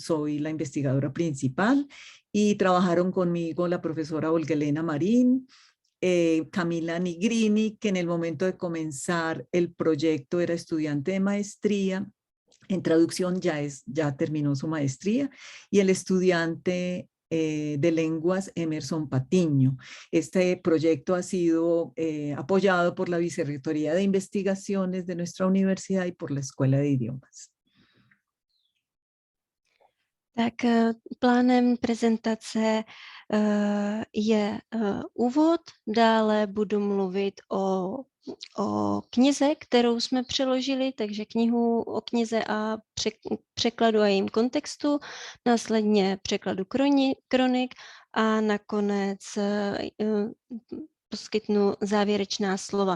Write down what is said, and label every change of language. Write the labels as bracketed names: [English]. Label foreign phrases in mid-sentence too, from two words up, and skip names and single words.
[Spanish] Soy la investigadora principal y trabajaron conmigo la profesora Olga Elena Marín, Camila Nigrini, que en el momento de comenzar el proyecto era estudiante de maestría en traducción, ya terminó su maestría, y el estudiante de lenguas Emerson Patiño. Este proyecto ha sido apoyado por la Vicerrectoría de Investigaciones de nuestra universidad y por la Escuela de Idiomas. [Czech] Tak plánem prezentace je úvod, dále budu mluvit o knize, kterou jsme přeložili, takže knihu o knize a překladu a jejím kontextu, následně překladu kronik a nakonec poskytnu závěrečná slova.